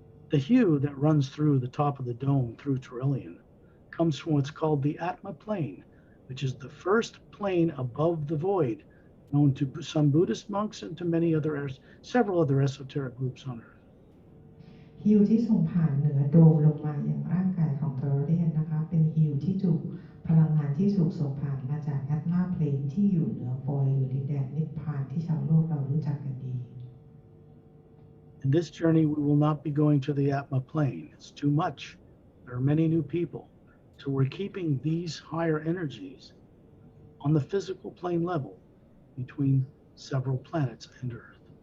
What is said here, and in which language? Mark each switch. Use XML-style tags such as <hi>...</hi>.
<en>The hue that runs through the top of the dome through Turelian comes from what's called the Atma Plane, which is the first plane above the void, known to some Buddhist monks and to several other esoteric groups on Earth.</en> <th>ฮิวที่ส่งผ่านเหนือโดมลงมาอย่างร่างกายของโทรเลียนนะคะเป็นฮิวที่ถูกพลังงานที่ถูกส่งผ่านมาจากแอตมาเพลนที่อยู่เหนือฟอยล์หรือดินแดนนิพพานที่ชาวโลกเรารู้จักกันดี</th> <en>In this journey, we will not be going to the Atma Plane. It's too much. There are many new people. So we're keeping these higher energies on the physical plane level between several planets and Earth.</en>